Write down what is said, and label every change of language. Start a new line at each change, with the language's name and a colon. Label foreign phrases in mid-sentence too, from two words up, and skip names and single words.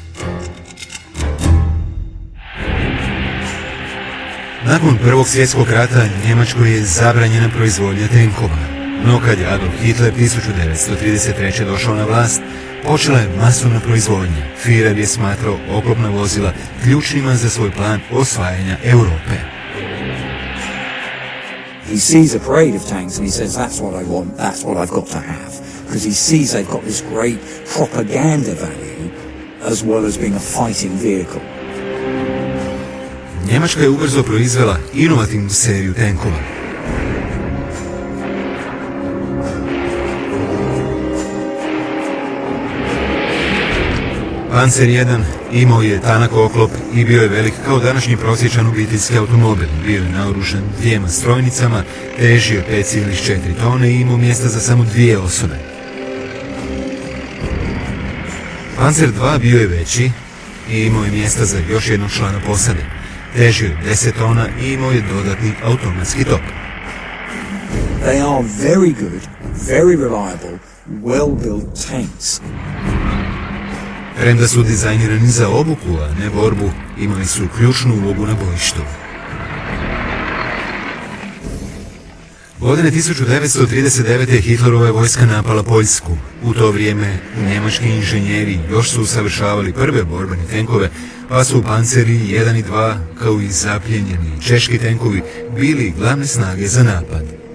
Croatian: Nakon Prvog svjetskog rata Njemačkoj je zabranjena proizvodnja tenkova. No kad je Adolf Hitler 1933. došao na vlast, počela je masovna proizvodnja. Führer je smatrao oklopna vozila ključnima za svoj plan osvajanja Europe.
English: He sees a parade of tanks and he says, that's what I want, that's what I've got to have. Because he sees they've got this great propaganda value as well as being a fighting vehicle.
Croatian: Njemačka je ubrzo proizvela inovativnu seriju tenkova. Panzer 1 imao je tanak oklop i bio je velik kao današnji prosječan obiteljski automobil. Bio je naoružan 2 strojnicama, težio 5,4 tone i imao mjesta za samo 2 osobe. Panzer 2 bio je veći i imao je mjesta za još jednog člana posade. Težio je 10 tona i imao je dodatni automatski top.
English: They are very good, very reliable, well-built tanks.
Croatian: Premda su dizajnirani za obuku, a ne borbu, imali su ključnu ulogu na bojištu. Godine 1939. Hitlerova je vojska napala Poljsku. U to vrijeme njemački inženjeri još su usavršavali prve borbene tenkove, pa su panceri 1 i 2, kao i zapljenjeni češki tenkovi, bili glavne snage za napad.